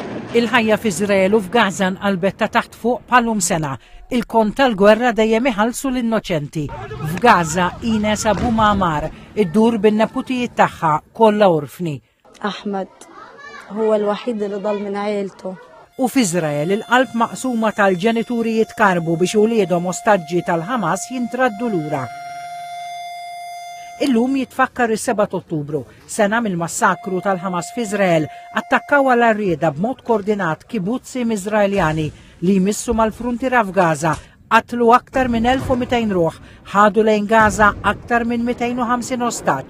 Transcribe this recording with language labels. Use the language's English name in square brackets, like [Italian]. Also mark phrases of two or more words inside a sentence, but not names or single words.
[Maltese] Il-ħajja f'Iżrael u f'Gaza nqalbet ta' taħt fuq bħalhom sena. Il-kont tal-gwerra dejjem iħallsu l-innoċenti. F'Gaza Ines Abu Ma'mar iddur bin-neputijiet tagħha kollha orfni. [Arabic] أحمد هو الوحيد اللي ضل من عيلته. [Maltese] U f'Iżrael il-qalb maqsuma tal-ġenituri jitkarbu biex uliedhom ostaġġi tal-Ħamas jintraddu lura. Illum jitfakkar is-7 Ottubru, sena mill-massakru tal-Ħamas f'Iżrael, attakkaw għal arrieda b'mod koordinat kibutzim Iżraeljani li jmissu mal-fruntiera f'Gaza, qatlu aktar minn 1200 ruħ, ħadu lejn Gaza aktar minn 250 ostaġġ.